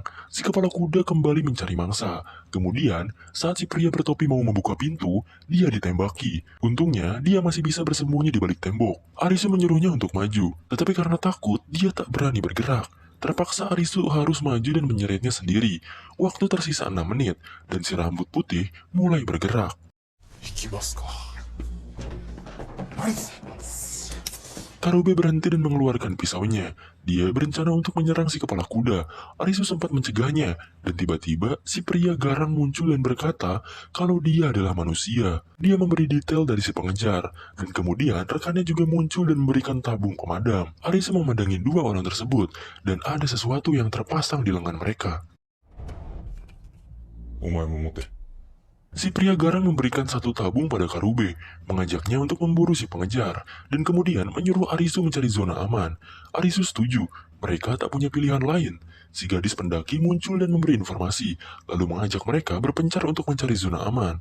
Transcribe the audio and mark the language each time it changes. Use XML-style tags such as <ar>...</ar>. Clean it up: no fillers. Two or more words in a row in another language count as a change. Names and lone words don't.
<id>Si kepala kuda kembali mencari mangsa. Kemudian, saat si pria bertopi mau membuka pintu, dia ditembaki. Untungnya, dia masih bisa bersembunyi di balik tembok. Arisu menyuruhnya untuk maju, tetapi karena takut, dia tak berani bergerak. Terpaksa Arisu harus maju dan menyeretnya sendiri. Waktu tersisa 6 menit, dan si rambut putih mulai bergerak.</id> <ja>行きますか。ナイス。</ja> <id>Karube berhenti dan mengeluarkan pisaunya. Dia berencana untuk menyerang si kepala kuda. Arisu sempat mencegahnya, dan tiba-tiba si pria garang muncul dan berkata kalau dia adalah manusia. Dia memberi detail dari si pengejar, dan kemudian rekannya juga muncul dan memberikan tabung pemadam. Arisu memandangi dua orang tersebut, dan ada sesuatu yang terpasang di lengan mereka.</id> <ja>お前も持て。</ja> <id>Si pria garang memberikan satu tabung pada Karube, mengajaknya untuk memburu si pengejar, dan kemudian menyuruh Arisu mencari zona aman. Arisu setuju, mereka tak punya pilihan lain. Si gadis pendaki muncul dan memberi informasi, lalu mengajak mereka berpencar untuk mencari zona aman.</id>